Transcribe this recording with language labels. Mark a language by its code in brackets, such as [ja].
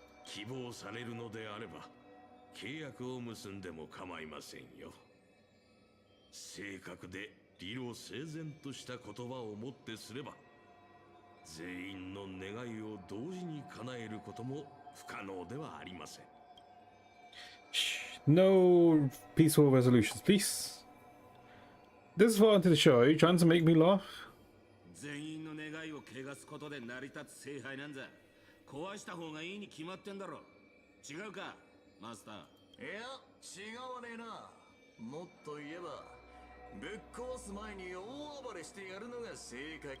[ja] 希望されるのであれば、契約を結んでも構いませんよ。正確で理路整然とした言葉をもってすれば、全員の願いを同時に叶えることも不可能ではありません。 [en] No peaceful resolutions, please. This is what I wanted to show you. Trying to make me laugh. [ja] 全員の願いを汚すことで成り立つ聖杯なんざ壊した方がいいに決まってんだろ。違うかマスター？いや、違わねえな。もっと言えばぶっ壊す前に大暴れしてやるのが正解。